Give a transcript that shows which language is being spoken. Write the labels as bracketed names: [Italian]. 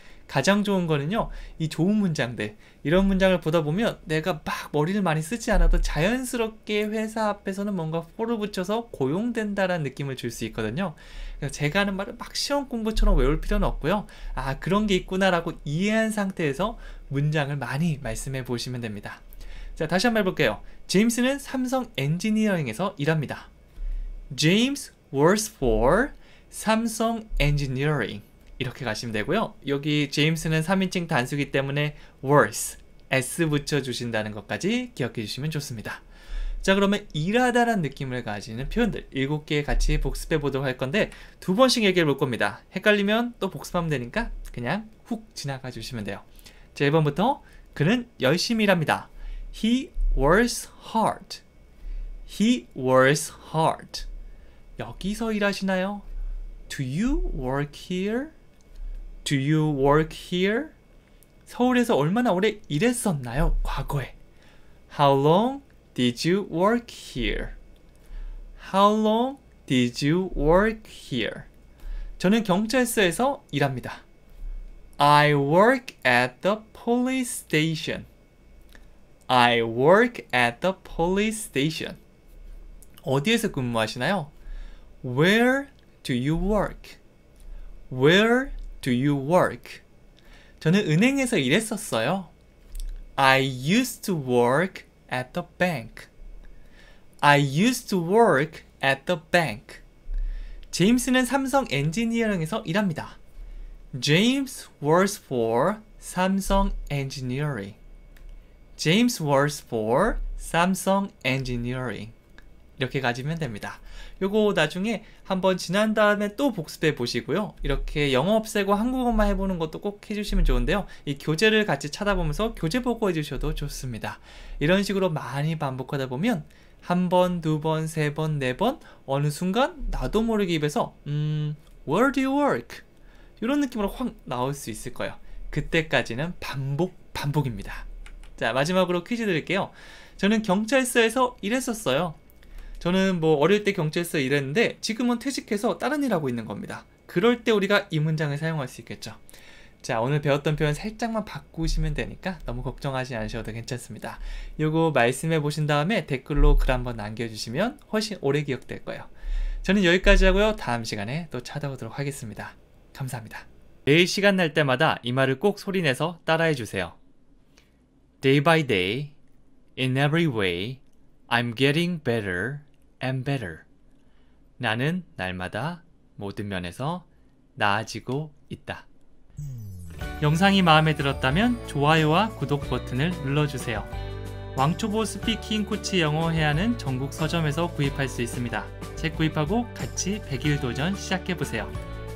[Korean] 가장 좋은 거는요, 이 좋은 문장들, 이런 문장을 보다 보면 내가 막 머리를 많이 쓰지 않아도 자연스럽게 회사 앞에서는 뭔가 for를 붙여서 고용된다라는 느낌을 줄 수 있거든요. 그래서 제가 하는 말을 막 시험 공부처럼 외울 필요는 없고요. 아, 그런 게 있구나라고 이해한 상태에서 문장을 많이 말씀해 보시면 됩니다. 자, 다시 한번 해볼게요. 제임스는 삼성 엔지니어링에서 일합니다. [English] James works for 삼성 엔지니어링. [Korean] 이렇게 가시면 되고요. 여기 제임스는 3인칭 단수기 때문에 works, s 붙여주신다는 것까지 기억해 주시면 좋습니다. 자, 그러면 일하다란 느낌을 가지는 표현들 7개 같이 복습해 보도록 할 건데 2번씩 얘기해 볼 겁니다. 헷갈리면 또 복습하면 되니까 그냥 훅 지나가 주시면 돼요. 자, 1번부터 그는 열심히 일합니다. [English] He works hard. He works hard. [Korean] 여기서 일하시나요? [English] Do you work here? Do you work here? [Korean] 서울에서 얼마나 오래 일했었나요? 과거에. [English] How long did you work here? How long did you work here? [Korean] 저는 경찰서에서 일합니다. [English] I work at the police station. I work at the police station. [Korean] 어디에서 근무하시나요? [English] Where do you work? Where do you work? [Korean] 저는 은행에서 일했었어요. [English] I used to work at the bank. I used to work at the bank. [Korean] 제임스는 삼성 엔지니어링에서 일합니다. [English] James works for Samsung Engineering. James works for Samsung Engineering. [Korean] 이렇게 가지면 됩니다. 요거 나중에 한번 지난 다음에 또 복습해 보시고요. 이렇게 영어 없애고 한국어만 해보는 것도 꼭 해주시면 좋은데요. 이 교재를 같이 찾아보면서 교재 보고 해주셔도 좋습니다. 이런 식으로 많이 반복하다 보면 한 번, 두 번, 세 번, 네 번 어느 순간 나도 모르게 입에서 [English] Where do you work? [Korean] 이런 느낌으로 확 나올 수 있을 거예요. 그때까지는 반복입니다. 자, 마지막으로 퀴즈 드릴게요. 저는 경찰서에서 일했었어요. 저는 뭐 어릴 때 경찰서에 일했는데 지금은 퇴직해서 다른 일 하고 있는 겁니다. 그럴 때 우리가 이 문장을 사용할 수 있겠죠. 자, 오늘 배웠던 표현 살짝만 바꾸시면 되니까 너무 걱정하지 않으셔도 괜찮습니다. 요거 말씀해 보신 다음에 댓글로 글 한번 남겨주시면 훨씬 오래 기억될 거예요. 저는 여기까지 하고요. 다음 시간에 또 찾아오도록 하겠습니다. 감사합니다. 매일 시간 날 때마다 이 말을 꼭 소리내서 따라해 주세요. [English] Day by day, in every way, I'm getting better and better. [Korean] 나는 날마다 모든 면에서 나아지고 있다. 영상이 마음에 들었다면 좋아요와 구독 버튼을 눌러주세요. 왕초보 스피킹 코치 영어 해야하는 전국 서점에서 구입할 수 있습니다. 책 구입하고 같이 100일 도전 시작해보세요.